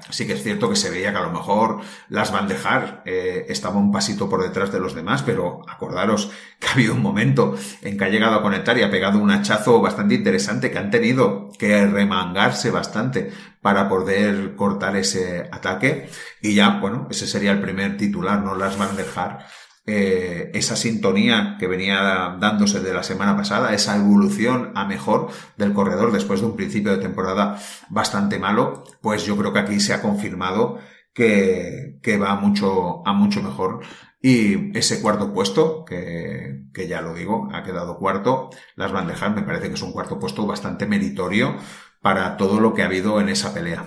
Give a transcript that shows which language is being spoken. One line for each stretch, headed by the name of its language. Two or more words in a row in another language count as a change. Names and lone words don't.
Spanish: Así que es cierto que se veía que a lo mejor Lars van der Haar estaba un pasito por detrás de los demás, pero acordaros que ha habido un momento en que ha llegado a conectar y ha pegado un hachazo bastante interesante, que han tenido que remangarse bastante para poder cortar ese ataque. Y ya, bueno, ese sería el primer titular, ¿no? Lars van der Haar. Esa sintonía que venía dándose de la semana pasada, esa evolución a mejor del corredor después de un principio de temporada bastante malo, pues yo creo que aquí se ha confirmado que va a mucho mejor. Y ese cuarto puesto, que ya lo digo, ha quedado cuarto, Lars van der Haar, me parece que es un cuarto puesto bastante meritorio para todo lo que ha habido en esa pelea.